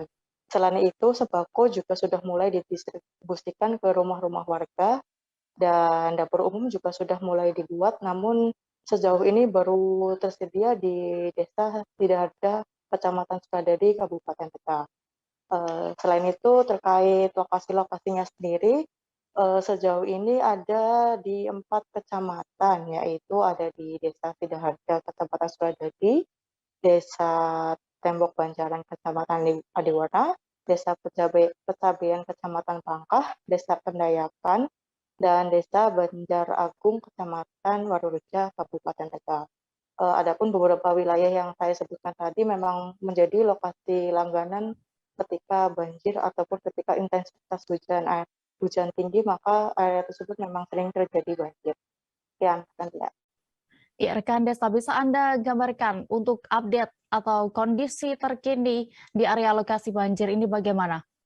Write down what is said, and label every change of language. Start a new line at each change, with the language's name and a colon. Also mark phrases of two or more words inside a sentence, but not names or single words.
Indonesian: Selain itu, sembako juga sudah mulai didistribusikan ke rumah-rumah warga, dan dapur umum juga sudah mulai dibuat, namun sejauh ini baru tersedia di Desa Sidoharjo, Kecamatan Suradadi, Kabupaten Tegal. Selain itu, terkait lokasi-lokasinya sendiri, sejauh ini ada di 4 kecamatan, yaitu ada di Desa Sidoharjo, Kecamatan Suradadi, Desa Tembok Banjaran, Kecamatan Adiwarna, Desa Pecabean, Kecamatan Pangkah, Desa Pendayakan, dan Desa Banjar Agung, Kecamatan Warureja, Kabupaten Tegal. Adapun beberapa wilayah yang saya sebutkan tadi memang menjadi lokasi langganan ketika banjir ataupun ketika intensitas hujan tinggi, maka area tersebut memang sering terjadi banjir. Sekian, ya. Ya, rekan Desta, bisa Anda gambarkan untuk update atau kondisi terkini di area lokasi banjir ini bagaimana?